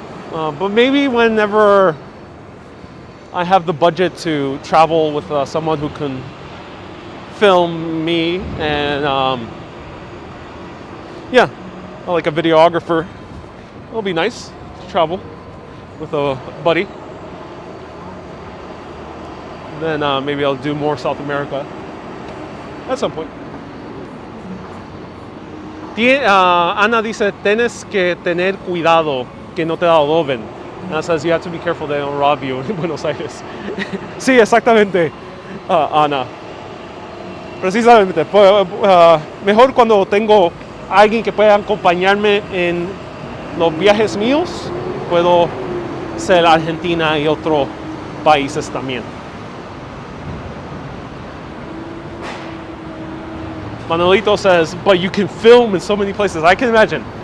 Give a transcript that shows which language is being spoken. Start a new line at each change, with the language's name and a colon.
English: But maybe whenever I have the budget to travel with someone who can film me, and yeah, like a videographer. It'll be nice to travel with a buddy. Then maybe I'll do more South America at some point.
Spanish: Ana dice, tienes que tener cuidado que no te adoben.
English: Ana says you have to be careful they don't rob you in Buenos Aires.
Spanish: Sí, exactamente, Ana. Precisamente. Mejor cuando tengo alguien que pueda acompañarme en los viajes míos, puedo ser Argentina y otros países también.
English: Manolito says, but you can film in so many places. I can imagine.